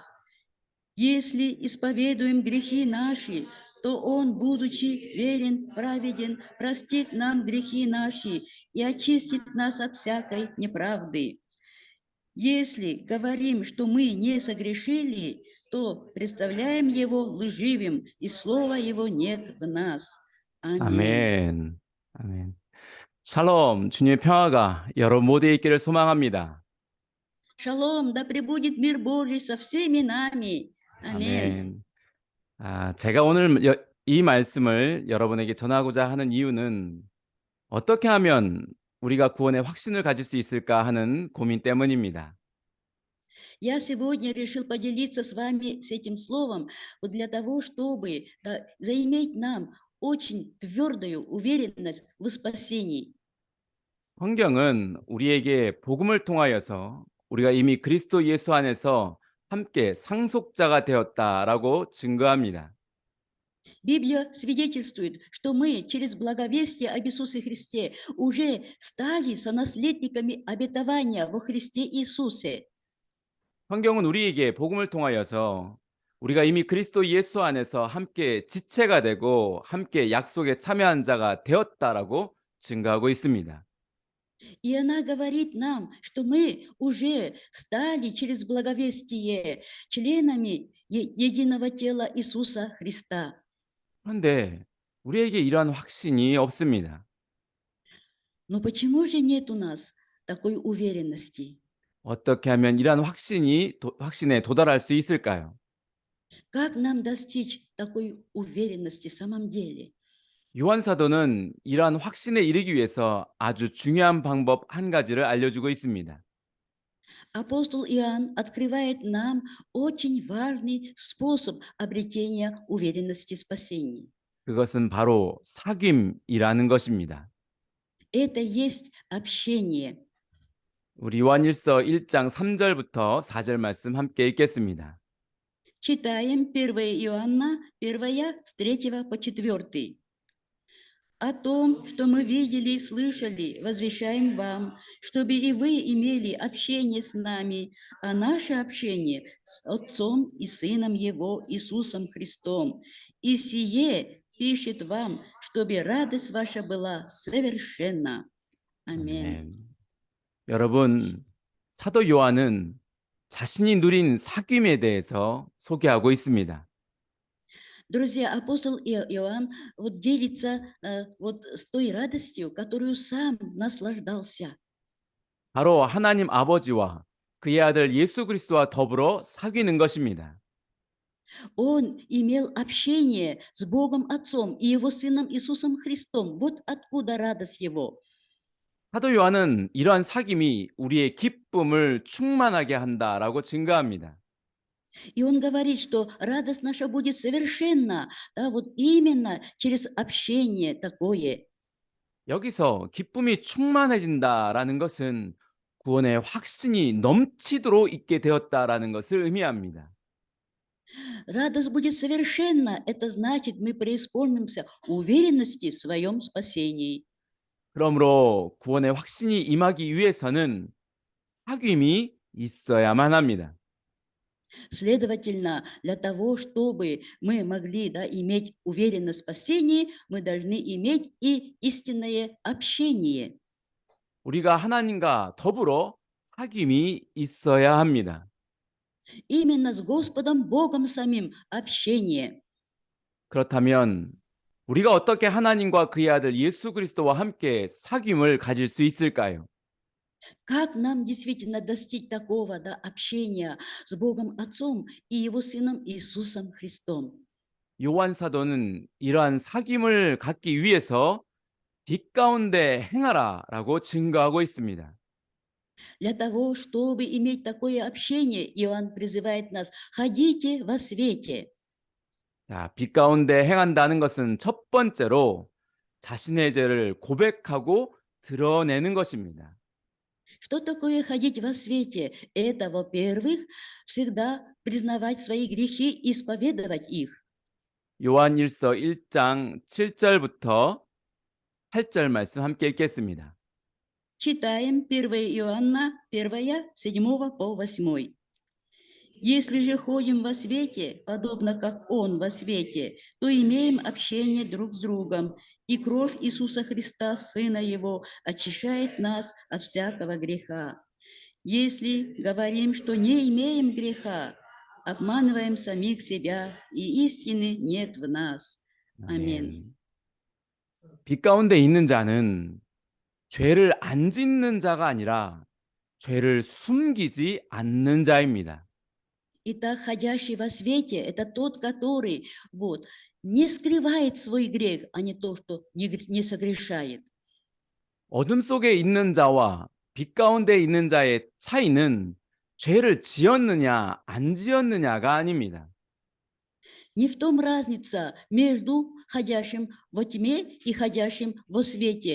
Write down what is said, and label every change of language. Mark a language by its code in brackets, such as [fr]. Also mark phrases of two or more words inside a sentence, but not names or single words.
[ru] Если исповедуем грехи наши, то Он, будучи верен, праведен, простит нам грехи наши и очистит нас от всякой неправды. Если говорим, что мы не согрешили, то представляем Его лживым, и слова Его нет в нас. Аминь. [ko] 아멘. 아멘. 샬롬, 주님의 평화가 여러분 모두에 있기를 소망합니다. [ru] Шалом, да пребудет мир Божий со всеми нами. Аминь. [ko] 아멘. 제가 오늘 이 말씀을 여러분에게 전하고자 하는 이유는 어떻게 하면 우리가 구원의 확신을 가질 수 있을까 하는 고민 때문입니다. [ru] Я сегодня решил поделиться с вами с этим словом вот для того, чтобы заиметь нам очень твердую уверенность в спасении. [ko] 성경은 우리에게 복음을 통하여서 우리가 이미 그리스도 예수 안에서 함께 상속자가 되었다라고 증거합니다. [ru] Библия свидетельствует, что мы через благовестие об Иисусе Христе уже стали сонаследниками обетования во Христе Иисусе. [ko] 성경은 우리에게 복음을 통하여서 우리가 이미 그리스도 예수 안에서 함께 지체가 되고 함께 약속에 참여한 자가 되었다라고 증거하고 있습니다. [ru] И она говорит нам, что мы уже стали через благовестие членами единого тела Иисуса Христа. [ko] 그런데 우리에게 이러한 확신이 없습니다. [ru] Но почему же нет у нас такой уверенности? [ko] 어떻게 하면 이러한 확신에 도달할 수 있을까요? [ru] Как нам достичь такой уверенности в самом деле? [ko] 요한 사도는 이러한 확신에 이르기 위해서 아주 중요한 방법 한 가지를 알려주고 있습니다. [ru] Апостол Иоанн открывает нам очень важный способ обретения уверенности в спасении. [ko] 그것은 바로 사귐이라는 것입니다. [ru] Это есть общение. [ko] 우리 요한일서 1장 3절부터 4절 말씀 함께 읽겠습니다. [ru] Читаем 1 Иоанна, 1 с 3 по 4. О том, что мы видели и слышали, возвещаем вам, чтобы и вы имели общение с нами, а наше общение с Отцом и Сыном Его, Иисусом Христом. И сие пишет вам, чтобы радость ваша была совершенна. Аминь. [ko] 여러분, 사도 요한은 자신이 누린 사귐에 대해서 소개하고 있습니다. [ru] Друзья, апостол Иоанн вот делится вот с той радостью, которую сам наслаждался. [ko] 바로 하나님 아버지와 그의 아들 예수 그리스도와 더불어 사귀는 것입니다. [ru] Он имел общение с Богом Отцом и Его Сыном Иисусом Христом. Вот откуда радость Его. [ko] 사도 요한은 이러한 사귐이 우리의 기쁨을 충만하게 한다라고 증거합니다. [ru] И он говорит, что радость наша будет совершенна, да, вот именно через общение такое. [ko] 여기서 기쁨이 충만해진다라는 것은 구원의 확신이 넘치도록 있게 되었다라는 것을 의미합니다. [ru] Радость будет совершенна, это значит, мы преисполнимся уверенности в своем спасении. [ko] 그러므로 구원의 확신이 임하기 위해서는 사귐이 있어야만 합니다. [ru] Следовательно, для того, чтобы мы могли иметь уверенность в спасении, мы должны иметь и истинное общение. [ko] 우리가 하나님과 더불어 사귐이 있어야 합니다. [ru] Именно с Господом Богом самим общение. [ko] 그렇다면 우리가 어떻게 하나님과 그의 아들 예수 그리스도와 함께 사귐을 가질 수 있을까요? [ru] Как нам действительно достичь такого общения с Богом Отцом и Его Сыном Иисусом Христом? [ko] 요한 사도는 이러한 사귐을 갖기 위해서 빛 가운데 행하라라고 증거하고 있습니다. [ru] Для того, чтобы иметь такое общение, Иоанн призывает нас: ходите во свете. [ko] 자, 빛 가운데 행한다는 것은 첫 번째로 자신의 죄를 고백하고 드러내는 것입니다. [ru] Что такое ходить во свете? Это, во-первых, всегда признавать свои грехи и исповедовать их. [ko] 요한일서 1장 7절부터 8절 말씀 함께 읽겠습니다. [ru] Читаем 1 Иоанна 1, 7 по 8. Если же ходим во свете, подобно как Он во свете, то имеем общение друг с другом, и кровь Иисуса Христа, Сына Его, очищает нас от всякого греха. Если говорим, что не имеем греха, обманываем самих себя, и истины нет в нас. Аминь. [ko] 아멘. 빛 가운데 있는 자는 죄를 안 짓는 자가 아니라 죄를 숨기지 않는 자입니다. [ru] Итак, ходящий во свете – это тот, который не скрывает свой грех, а не то, что не согрешает. [ko] 어둠 속에 있는 자와 빛 가운데 있는 자의 차이는 죄를 지었느냐 안 지었느냐가 아닙니다. [ru] Не в том разница между ходящим во тьме и ходящим во свете.